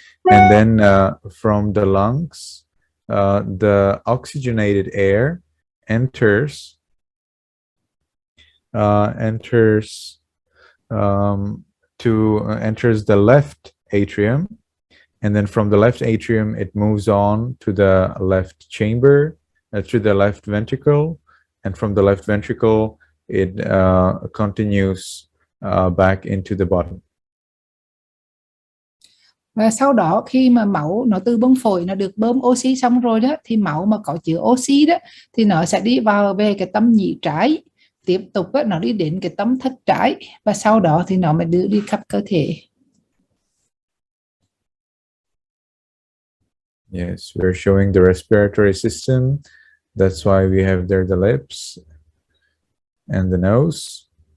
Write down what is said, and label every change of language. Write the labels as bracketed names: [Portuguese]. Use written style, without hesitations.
[English] And then from the lungs, the oxygenated air enters enters the left atrium, and then from the left atrium it moves on to the left chamber, to the left ventricle, and from the left ventricle it continues back into the body. [Vietnamese] Và sau đó khi mà máu nó từ bông phổi nó được bơm oxy xong rồi đó, thì máu mà có chứa oxy đó thì nó sẽ đi vào về cái tâm nhĩ trái, tiếp tục đó, nó đi đến cái tâm thất trái, và sau đó thì nó mới đưa đi khắp cơ thể. [English] Yes, we're showing the respiratory system. That's why we have there the lips and the nose.